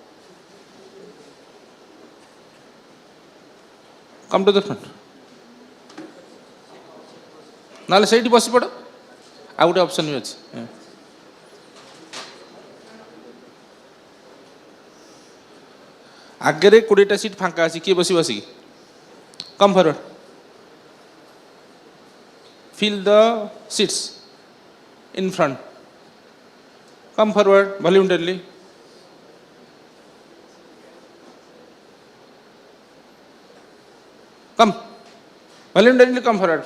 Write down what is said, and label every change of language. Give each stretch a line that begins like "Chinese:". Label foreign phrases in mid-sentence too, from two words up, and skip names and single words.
English: Come to the front.
Odia: ନାଲେ side ବସି ପଡ. Out ଗୋଟେ option ବି ଅଛି. ଆଗରେ 20ଟା ସିଟ୍ ଫାଙ୍କା ଅଛି, କିଏ ବସିବ ଆସିକି?
English: Come forward. fill the seats in front. Come forward voluntarily. Come. Voluntarily come forward.